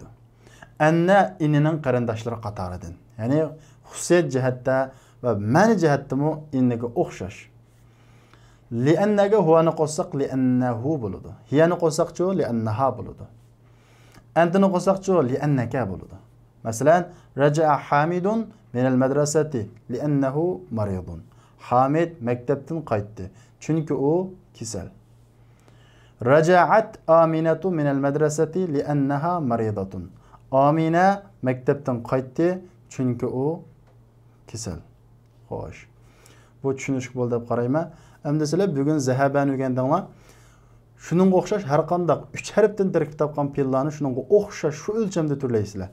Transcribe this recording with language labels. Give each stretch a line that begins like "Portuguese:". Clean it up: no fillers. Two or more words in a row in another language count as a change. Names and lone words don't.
Uzbek: Anna inining qarindoshlari qatoridan. Ya'ni xususiyat jihatda va ma'ni jihatdami inniga o'xshash. Li'annaga huvani qo'shsak li'annahu bo'ladi. Hiyani qo'shsakchi li'annaha bo'ladi. Antini qo'shsakchi li'annaka bo'ladi. Masalan,
Arabic: رجع حامد من المدرسة لأنه مريض.
Uzbek: Hamid maktabdan qaytdi, chunki u kasal.
Arabic: رجعت أمينة من المدرسة لأنها مريضة.
Uzbek: Amina maktabdan qaytdi, chunki u kasal. Xo'sh. Bu tushunishli bo'ldi deb qarayman. Endi sizlar bugun zahabani o'rgandinglar. Shuningga o'xshash har qanday 3 harfdan tarkib topgan fe'llarni shuningga o'xshash shu o'lchamda turlaysizlar.